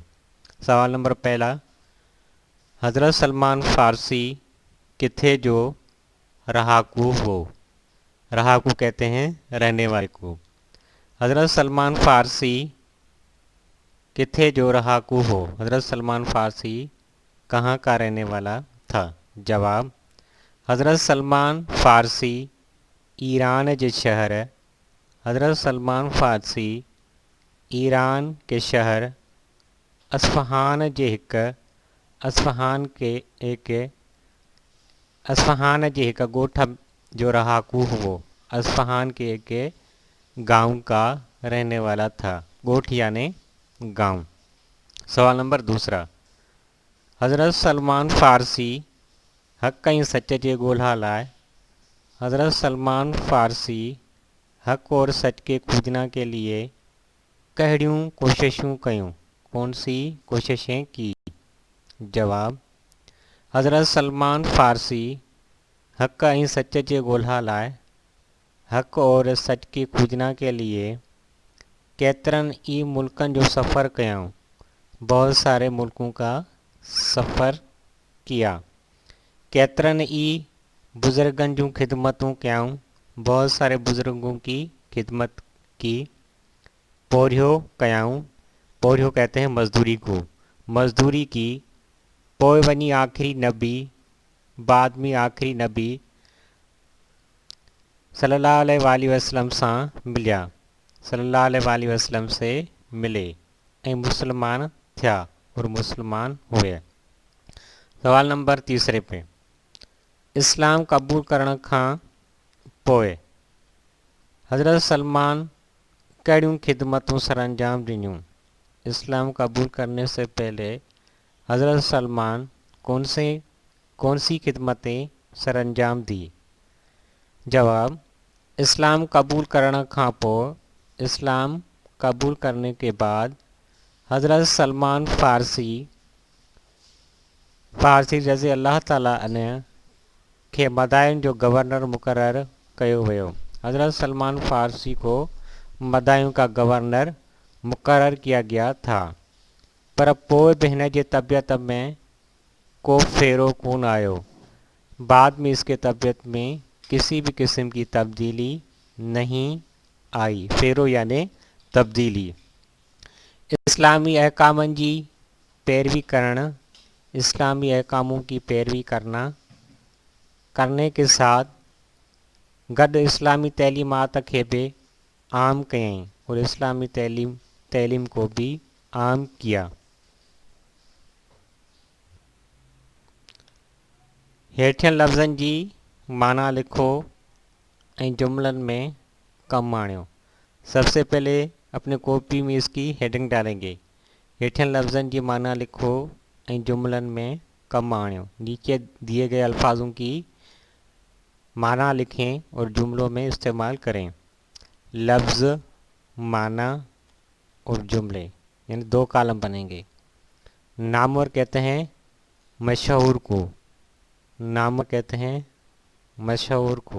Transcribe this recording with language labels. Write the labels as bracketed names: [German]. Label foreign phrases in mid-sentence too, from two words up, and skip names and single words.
[Urdu] سوال نمبر پہلا, [Sindhi] हज़रत सलमान फ़ारसी किथे जो रहाकू हो। [Urdu] رہاکو کہتے ہیں رہنے والے کو. [Sindhi] हज़रत सलमान फ़ारसी किथे जो रहाकू हो। [Urdu] حضرت سلمان فارسی کہاں کا رہنے والا تھا. [Sindhi] जवाब, हज़रत सलमान फ़ारसी ईरान जे शहर, हज़रत सलमान फ़ारसी ईरान [Urdu] کے شہر [Sindhi] अस्फ़हान जे हिक, अस्फ़हान [Urdu] کے ایک [Sindhi] अस्फ़हान जे हिक ॻोठ जो रहाकू हुओ। [Urdu] اصفہان کے ایک گاؤں کا رہنے والا تھا. ڳوٺ یعنی گاؤں۔ سوال نمبر دوسرا, [Sindhi] हज़रत सलमान फ़ारसी हक़ ऐं सच जे ॻोल्हा लाइ, [Urdu] حضرت سلمان فارسی حق اور سچ کے کھوجنا کے لیے [Sindhi] कहिड़ियूं कोशिशूं कयूं। [Urdu] کون سی کوششیں کی۔ جواب, [Sindhi] हज़रत सलमान फ़ारसी हक़ ऐं सच जे ॻोल्हा लाइ, [Urdu] حق اور سچ کی کھوجنا کے لیے [Sindhi] केतिरनि ई मुल्कनि जो सफ़र कयाऊं। [Urdu] بہت سارے ملکوں کا سفر کیا. [Sindhi] केतिरनि ई बुज़ुर्गनि जूं खिदमतूं कयाऊं। [Urdu] بہت سارے بزرگوں کی خدمت کی. [Sindhi] पोरियो कयाऊं, [Urdu] پوریو کہتے ہیں مزدوری کو، مزدوری کی. [Sindhi] पोइ वञी आखिरी नबी, [Urdu] بعد میں آخری نبی [Arabic] صلى الله عليه وسلم [Sindhi] सां मिलिया, [Arabic] صلى الله عليه وسلم [Urdu] سے ملے [Sindhi] ऐं मुसलमान थिया [Urdu] اور مسلمان ہوئے. سوال نمبر تیسرے پے, [Sindhi] इस्लाम क़बूल करण खां पोइ हज़रत सलमान कहिड़ियूं खिदमतूं सरअंजाम ॾिनियूं। [Urdu] اسلام قبول کرنے سے پہلے حضرت سلمان کون سی خدمتیں سرانجام دی. [Sindhi] जवाब, इस्लाम कबूल करण खां पोइ, [Urdu] اسلام قبول کرنے کے بعد [Sindhi] हज़रत सलमान फ़ारसी फारसी [Arabic] رضي الله تعالى عنه [Sindhi] खे मदाइन जो गवर्नर मुक़रर कयो वियो। [Urdu] حضرت سلمان فارسی کو مدائن کا گورنر مقرر کیا گیا تھا, [Sindhi] पर पोइ बि हिन जी तबियत में को फेरो कोन आयो। [Urdu] بعد میں اس کے طبیعت میں کسی بھی قسم کی تبدیلی نہیں آئی. فیرو یعنی تبدیلی. [Sindhi] इस्लामी अहकामनि जी पैरवी करण, [Urdu] اسلامی احکاموں کی پیروی کرنے کے ساتھ [Sindhi] गॾु इस्लामी तैलीमात खे भी आम कयईं [Urdu] اور اسلامی تعلیم کو بھی عام کیا. [Sindhi] हेठियन लफ़्ज़नि जी माना लिखो ऐं जुमलन में कम आणियो। [Urdu] سب سے پہلے اپنے کاپی میں اس کی ہیڈنگ ڈالیں گے. [Sindhi] हेठियन लफ़्ज़नि जी माना लिखो ऐं जुमलन में कम आणियो। [Urdu] نیچے دیے گئے الفاظوں کی معنی لکھیں اور جملوں میں استعمال کریں. لفظ، معنی اور جملے، یعنی 2 کالم بنیں گے. نامور کہتے ہیں مشہور کو، نامور کہتے ہیں مشہور کو.